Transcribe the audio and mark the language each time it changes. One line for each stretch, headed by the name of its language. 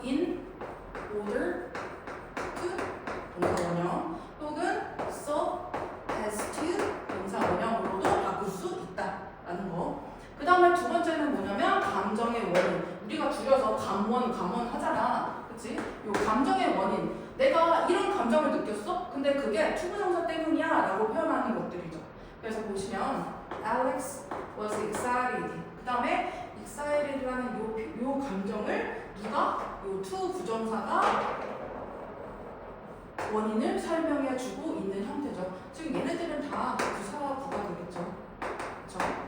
English: in order to
Korean: 동사 원형, 혹은
English: so as to
Korean: 동사 원형으로도 바꿀 수 있다라는 거. 그 다음에 두 번째는 뭐냐면 감정의 원인. 우리가 줄여서 감원 하잖아. 그치? 요 감정의 원인. 내가 이런 감정을 느꼈어? 근데 그게 투부정사 때문이야 라고 표현하는 것들이죠. 그래서 보시면
English: Alex was excited.
Korean: 그 다음에 excited라는 요 감정을 누가? 요 to 부정사가 원인을 설명해주고 있는 형태죠. 즉 얘네들은 다 부사구가 되겠죠. 그렇죠?